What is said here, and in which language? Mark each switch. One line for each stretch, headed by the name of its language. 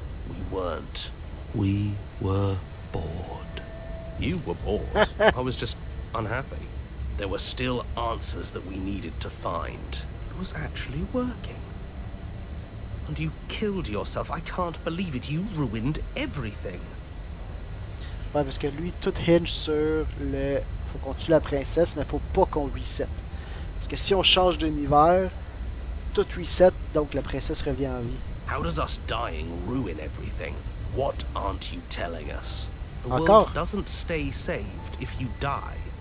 English: We weren't. We were bored. You were bored. I was just unhappy. There were still answers that we needed to find. It was actually working. And you killed yourself. I can't believe it. You ruined everything.
French: Ouais, parce que lui, tout hinge sur le... Faut qu'on tue la princesse, mais faut pas qu'on reset. Parce que si on change d'univers, tout reset, donc la princesse revient en vie.
English: How does us dying ruin everything? What aren't you telling us? The
French: Encore?
English: world doesn't stay saved if you die.